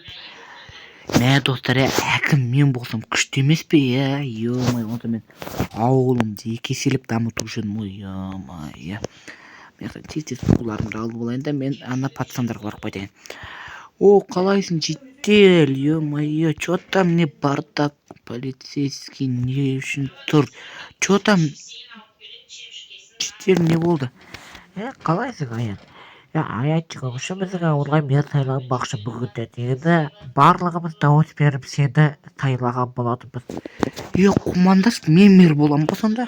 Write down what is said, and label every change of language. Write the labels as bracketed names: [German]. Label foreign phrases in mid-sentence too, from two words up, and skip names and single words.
[Kazakh] Мә достар, әкім мен болсам күшті емес пе, ё-моё, онда мен ауылымды екі еселеп дамыту үшін, ё-моё. Мен тез суларымды алып алайын да, мен ана пацандарға барып қайтайын. Қалайсың, жедел, ё-моё, [Russian] чё там не бардак, полицейский [Kazakh] не үшін тұр? [Russian] Чё там? [Kazakh] Жедел не болды? Қалайсың, аян? Аянчик, осы біздің ауылға мен сайланбақшы бүгінде деді. Барлығымыз дауыс беріп сені сайлаған болатынбыз. Құмандас, мен мер болам ба сонда?